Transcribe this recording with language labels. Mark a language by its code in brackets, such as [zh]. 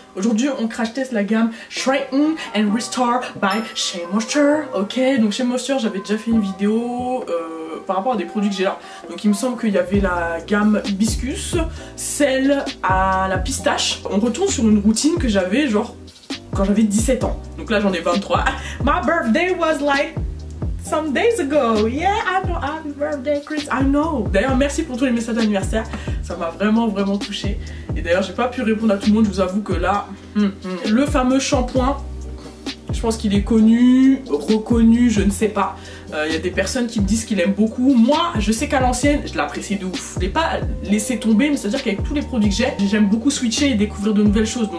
[fr] Aujourd'hui on crash test la gamme Straighten and Restore by Shea Moisture. Ok, donc Shea Moisture j'avais déjà fait une vidéo par rapport à des produits que j'ai là. Donc il me semble qu'il y avait la gamme hibiscus, celle à la pistache. On retourne sur une routine que j'avais genre quand j'avais 17 ans. Donc là j'en ai 23. [en] My birthday was like some days ago. Yeah, I know, happy birthday, Chris. I know. [fr] D'ailleurs, merci pour tous les messages d'anniversaire. Ça m'a vraiment touchée. Et d'ailleurs, j'ai pas pu répondre à tout le monde. Je vous avoue que là, le fameux shampoing, je pense qu'il est connu, reconnu, je ne sais pas. Il y a des personnes qui me disent qu'ils l'aiment beaucoup. Moi, je sais qu'à l'ancienne, je l'apprécie de ouf. Je l'ai pas laissé tomber, mais c'est-à-dire qu'avec tous les produits que j'aime beaucoup switcher et découvrir de nouvelles choses.